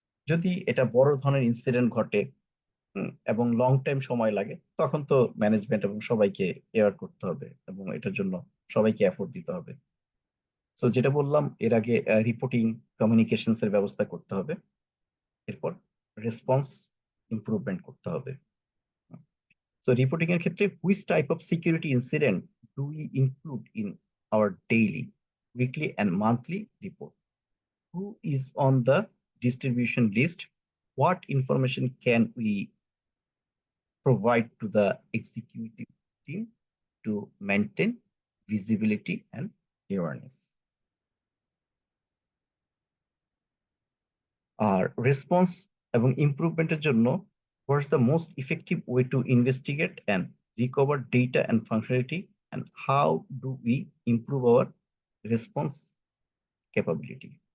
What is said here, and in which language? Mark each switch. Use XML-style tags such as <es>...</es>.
<bn>যদি এটা বড় ধরনের ইনসিডেন্ট ঘটে, এবং লং টাইম সময় লাগে, তখন তো ম্যানেজমেন্ট এবং সবাইকে এয়ার করতে হবে এবং এটার জন্য সবাইকে এফোর্ট দিতে হবে। তো যেটা বললাম এর আগে, রিপোর্টিং, কমিউনিকেশনস এর ব্যবস্থা করতে হবে, এরপর রেসপন্স ইমপ্রুভমেন্ট করতে হবে। সো রিপোর্টিং এর ক্ষেত্রে,</bn> <en>Which type of security incident do we include in our daily, weekly and monthly report, who is on the distribution list, what information can we provide to the executive team to maintain visibility and awareness.</en> <bn>আর response এবং ইমপ্রুভমেন্টের জন্য,</bn> <en>What's the most effective way to investigate and recover data and functionality, and how do we improve our response capability.</en>